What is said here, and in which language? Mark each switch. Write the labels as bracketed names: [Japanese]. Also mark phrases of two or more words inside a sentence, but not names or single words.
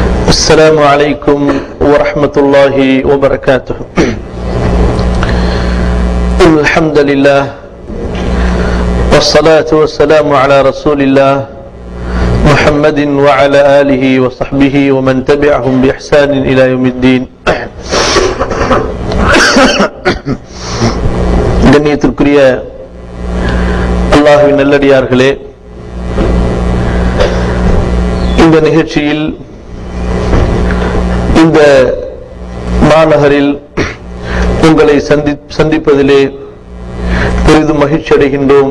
[Arabic] السلام عليكم ورحمة الله وبركاته. الحمد لله والصلاة والسلام على رسول الله محمد وعلى آله وصحبه ومن تبعهم بإحسان إلى يوم الدين. [Tamil] கண்ணியத்திற்குரிய அல்லாஹ்வின் நல்லடியார்களே, இந்த நிகழ்ச்சியில் இந்த மாநகரில் உங்களை சந்திப்பதிலே பெரிதும் மகிழ்ச்சி அடைகின்றோம்.